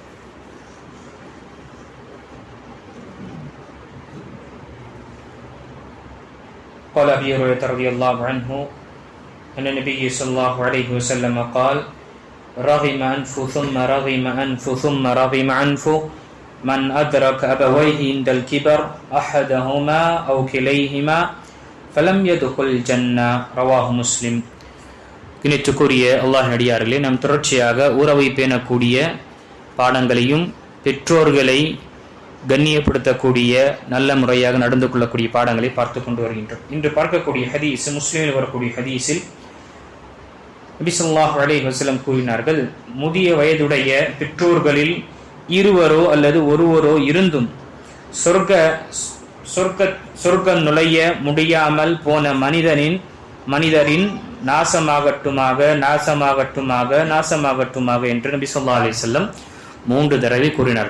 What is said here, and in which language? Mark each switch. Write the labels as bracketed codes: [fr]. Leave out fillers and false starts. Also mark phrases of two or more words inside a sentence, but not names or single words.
[ar] قال أبي هريرة رضي الله عنه أن النبي صلى الله عليه وسلم قال: رغم أنف ثم رغم أنف ثم رغم أنف من أدرك أبويه عند الكبر أحدهما أو كليهما فلم يدخل الجنة. رواه مسلم. [ta] கிணித்துக்குரிய அல்லாஹ் நடிகார்களே, நாம் தொடர்ச்சியாக உறவை பேணக்கூடிய பாடங்களையும் பெற்றோர்களை கண்ணியப்படுத்தக்கூடிய நல்ல முறையாக நடந்து கொள்ளக்கூடிய பாடங்களை பார்த்து கொண்டு வருகின்றோம். இன்று பார்க்கக்கூடிய ஹதீஸ் முஸ்லிமில் வரக்கூடிய ஹதீஸில் நபி [ar] صلى الله عليه وسلم [ta] கூறினார்கள், முதிய வயதுடைய பெற்றோர்களில் இருவரோ அல்லது ஒருவரோ இருந்தும் சொர்க்க நுழைய முடியாமல் போன மனிதரின் நாசமாகட்டுமாக என்று நபி [ar] صلى الله عليه وسلم [ta] 3 தடவை கூறினார்கள்.